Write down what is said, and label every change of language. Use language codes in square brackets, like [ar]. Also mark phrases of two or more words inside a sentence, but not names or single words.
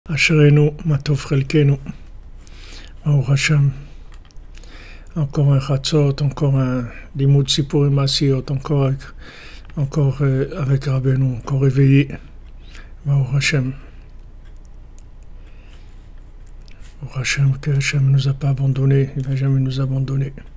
[he] אשרינו מה טוב חלקנו, ברוך השם. [fr] Encore un Chatzot, encore un Limud Sipurim Masiot, encore avec Rabbeinu, encore réveillé. [he] ברוך השם. ברוך השם, [fr] que Hashem ne nous a pas abandonnés, il ne va jamais nous abandonner.